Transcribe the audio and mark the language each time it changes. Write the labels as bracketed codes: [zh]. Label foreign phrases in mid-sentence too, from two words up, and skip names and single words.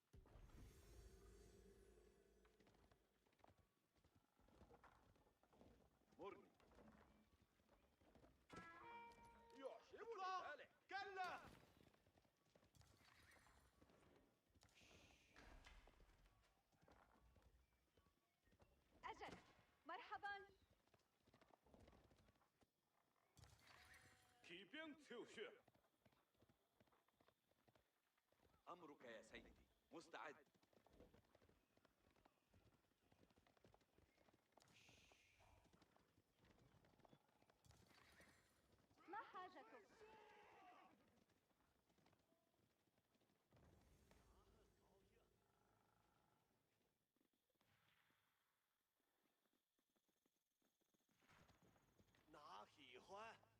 [ar] مرني. يعجبني ذلك. كلا. أجل، مرحبا. [zh] 骑兵就绪。 [ar] أمرك يا سيدي. مستعد. ما حاجتك؟ [zh] 哪喜欢？